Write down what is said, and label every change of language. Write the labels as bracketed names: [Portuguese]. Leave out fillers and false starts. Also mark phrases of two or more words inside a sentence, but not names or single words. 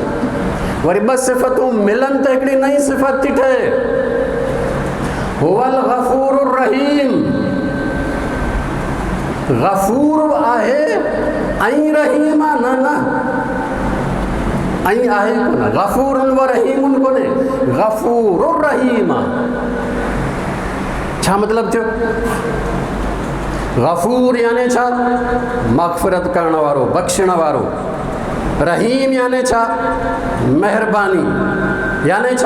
[Sindhi] वरी 2 सिफ़तूं मिलनि त हिकिड़ी नई सिफ़त थी ठहे, [Arabic] هو الغفور الرحيم. [Sindhi] गफ़ूर आहे ऐं रहीम आहे, न ऐं आहे कोन, [Arabic] غفور ورحيم [Sindhi] कोन्हे, [Arabic] الغفور الرحيم [Sindhi] आहे। छा मतिलबु थियो? गफ़ूर याने छा? मग़फ़िरत करण वारो, बख़्शण वारो। रहीम याने छा? महिरबानी, याने छा?